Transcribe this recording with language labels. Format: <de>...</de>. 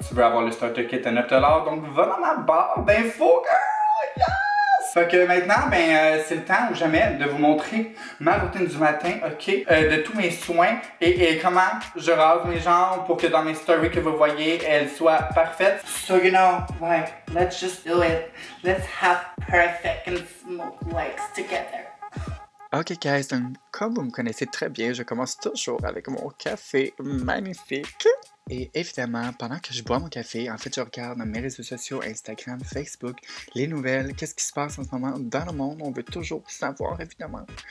<fr>Tu veux avoir le starter kit à 9$, donc va dans ma barre d'infos,</fr> <en>girl! Yes!</en> <fr>Fait que maintenant, c'est le temps ou jamais de vous montrer ma routine du matin, ok? De tous mes soins et comment je rase mes jambes pour que dans mes stories que vous voyez, elles soient parfaites.</fr> <en>So you know, like, let's just do it. Let's have perfect and smooth legs together.</en> <fr>Ok guys, donc comme vous me connaissez très bien, je commence toujours avec mon café magnifique. Et évidemment, pendant que je bois mon café, en fait, je regarde mes réseaux sociaux, Instagram, Facebook, les nouvelles, qu'est-ce qui se passe en ce moment dans le monde, on veut toujours savoir, évidemment.</fr>